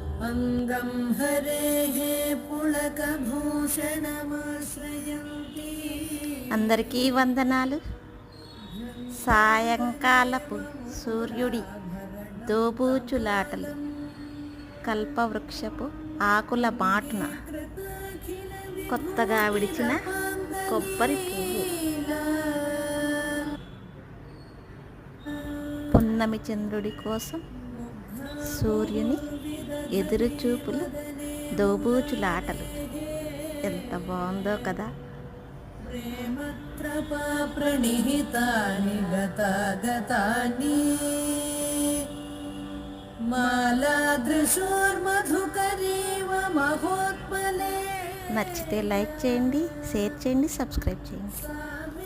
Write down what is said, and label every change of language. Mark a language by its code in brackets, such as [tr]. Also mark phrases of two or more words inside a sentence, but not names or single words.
[sa] अंगं हरेः पुलकभूषणमाश्रयन्ती। [te] అందరికీ వందనాలు. సాయంకాలపు సూర్యుడి దోబూచులాటలు, కల్పవృక్షపు ఆకుల మాటున కొత్తగా విడిచిన కొబ్బరి పువ్వు, పున్నమి చంద్రుడి కోసం సూర్యుని ఎదురుచూపులు, దోబూచులాటలు. ఎంత బాగుందో కదా. [sa] प्रेमत्रपा प्रणिहितानि गतागतानि मालादृशोर्मधुकरीव महोत्पले। [te] నచ్చితే లైక్ చేయండి, షేర్ చేయండి, సబ్స్క్రైబ్ చేయండి.